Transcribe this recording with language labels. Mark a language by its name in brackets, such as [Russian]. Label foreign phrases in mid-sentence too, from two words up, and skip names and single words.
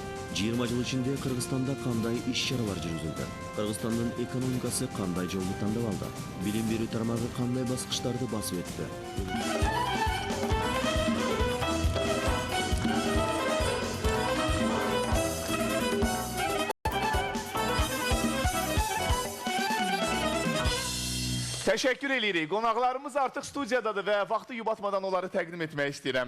[Kyrgyz] Жыйырма жыл ичинде Кыргызстанда кандай иш чаралар жүргүзүлдү? Кыргызстандын экономикасы кандай жолду тандап алды? Билим берүү тармагы кандай баскычтарды басып өттү? [Azerbaijani] Təşəkkür edirik. Qonaqlarımız artıq studiyadadır və vaxtı yubatmadan onları təqdim etmək istəyirəm.